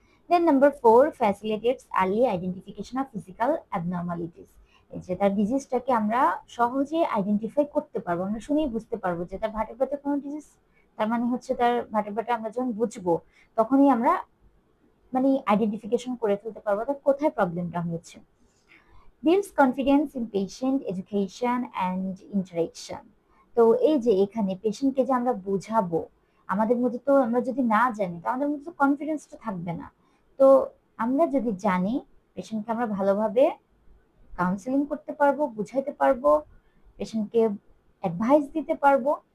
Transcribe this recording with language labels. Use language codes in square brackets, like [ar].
[en] Then number 4, facilitates early identification of physical abnormalities। [bn] এই যে তার ডিজিজটাকে আমরা সহজে আইডেন্টিফাই করতে পারবো, আমরা শুনেই বুঝতে পারবো যে তার ভার্টেব্রাতে কোনো ডিজিজ, তার মানে হচ্ছে তার ভার্টেব্রাটা আমরা যখন বুঝবো তখনই আমরা মানে আইডেন্টিফিকেশন করে ফেলতে পারবো তার কোথায় প্রবলেমটা হয়েছে। [en] builds confidence in patient education and interaction। [bn] তো এই যে এখানে পেশেন্টকে যে আমরা বুঝাবো, আমাদের মধ্যে তো, আমরা যদি না জানি তো আমাদের মধ্যে তো কনফিডেন্সটা থাকবে না। তো আমরা যদি জানি, পেশেন্টকে আমরা ভালোভাবে কাউন্সেলিং করতে পারবো, বুঝাইতে পারবো, পেশেন্টকে অ্যাডভাইস দিতে পারবো।